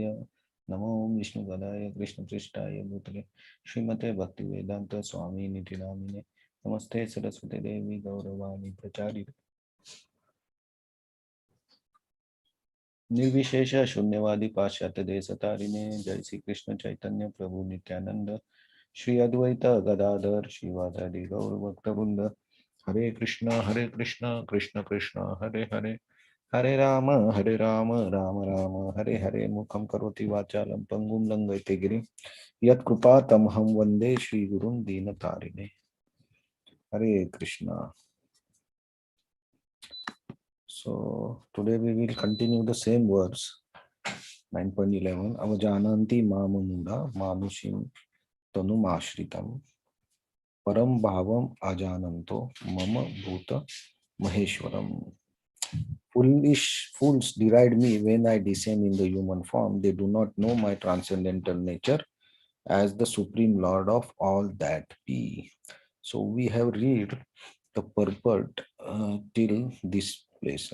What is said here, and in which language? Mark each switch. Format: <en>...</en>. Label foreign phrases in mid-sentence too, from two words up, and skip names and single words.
<sa>नमो विष्णुपदाय कृष्णपृष्ठाय भूतले श्रीमते भक्तिवेदांत स्वामी निधि नामिने नमस्ते सरस्वती देवी गौरवाणी प्रचारि निर्विशेष शून्यवादी पाश्चात्य देशतारिणे जय श्री कृष्ण चैतन्य प्रभु नित्यानंद श्री अद्वैत गदाधर श्रीवासादि गौर भक्तवृंद हरे कृष्ण कृष्ण कृष्ण हरे हरे हरे राम राम राम हरे हरे मुखं करोति वाचालं पंगुं लंघयते गिरिं यत्कृपातमहं वन्दे श्रीगुरुं दीनतारिणे हरे कृष्णा.</sa> <en>So today we will continue the same words</en> <sa>9.11 अवजानन्ति मामूढा मानुषीं तनुम् आश्रितम् परम् भावम् अजानन्तो मम भूत महेश्वरम्.</sa> <en>Foolish fools deride me when I descend in the human form. They do not know my transcendental nature as the supreme lord of all that be. So we have read the purport till this place.</en>